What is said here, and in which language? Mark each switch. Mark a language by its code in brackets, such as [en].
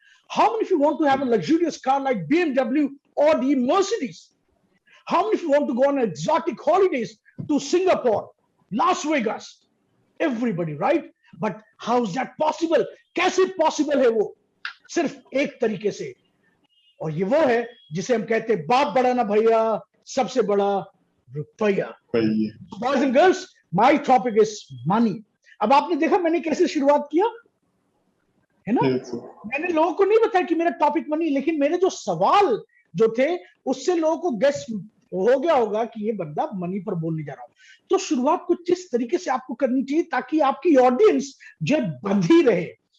[en] How many of you want to have a luxurious car like BMW or the Mercedes? How many of you want to go on exotic holidays to Singapore, Las Vegas? Everybody, right? But how is that possible? [hi] कैसे possible है वो? सिर्फ एक तरीके से, और ये वो है जिसे हम कहते हैं बाप बड़ा ना भैया, सबसे बड़ा रुपया। [en] Boys and girls, my topic is money. [hi] अब आपने देखा मैंने कैसे शुरुआत किया, है ना। मैंने लोगों को नहीं बताया कि मेरा टॉपिक मनी, लेकिन मेरे जो सवाल जो थे उससे लोगों को गेस हो गया होगा कि ये बंदा मनी पर बोलने जा रहा हूं। तो शुरुआत कुछ इस तरीके से आपको करनी चाहिए ताकि आपकी ऑडियंस जो बंधी रहे।